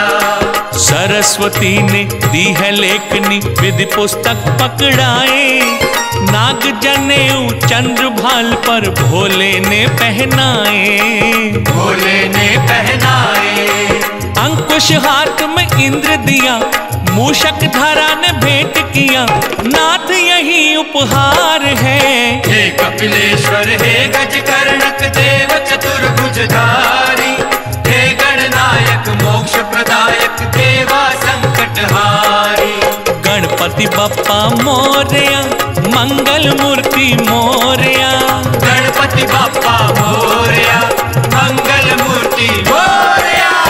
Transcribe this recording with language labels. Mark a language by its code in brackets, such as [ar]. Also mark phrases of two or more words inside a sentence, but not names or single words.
[hi] सरस्वती ने दी है लेखनी विधि पुस्तक पकड़ाए, नाग जनेऊ चंद्र भाल पर भोले ने पहनाए, भोले ने पहनाए। अंकुश हाथ में इंद्र दिया, मूषक धरा ने भेंट किया, नाथ यही उपहार है। हे कपिलेश्वर हे गजकर्णक देव चतुर्भुजधारी, हे गणनायक मोक्ष प्रदायक देवा संकटहारी। [mr] गणपति बप्पा मोरया मंगल मूर्ति मोरया, गणपति बाप्पा मोरया मंगल मूर्ति मोरया।